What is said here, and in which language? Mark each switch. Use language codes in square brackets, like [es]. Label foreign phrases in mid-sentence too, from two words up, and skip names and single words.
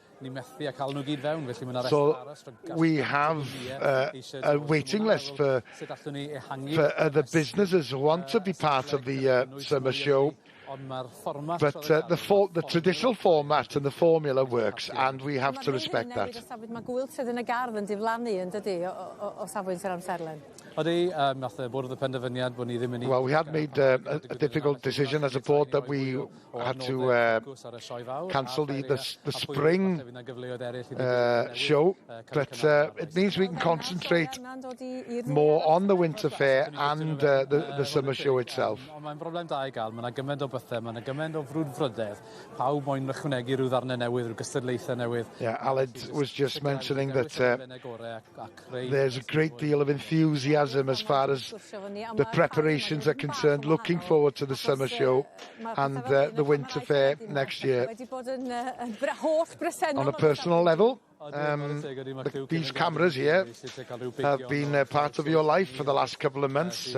[en] So we have a waiting list for other businesses who want to be part of the summer show. But the traditional format and the formula works, and we have to respect that. [cy] Mae gwyl sydd yn y gardd yn diflannu yn dydi o safbwynt yr amserlen. [en] Well, we had made a difficult decision as a board that we had to cancel the spring show, but it means we can concentrate more on the winter fair and the summer show itself. [cy] Mae'n broblem da I gael, mae gymaint o bethau, mae gymaint o frwdfrydedd, pawb moyn ychwanegu rhyw ddarnau newydd, rhyw gystadlaethau newydd. [en] Yeah, Aled was just mentioning that there's a great deal of enthusiasm as far as the preparations are concerned, looking forward to the summer show and the winter fair next year. On a personal level, these cameras here have been part of your life for the last couple of months.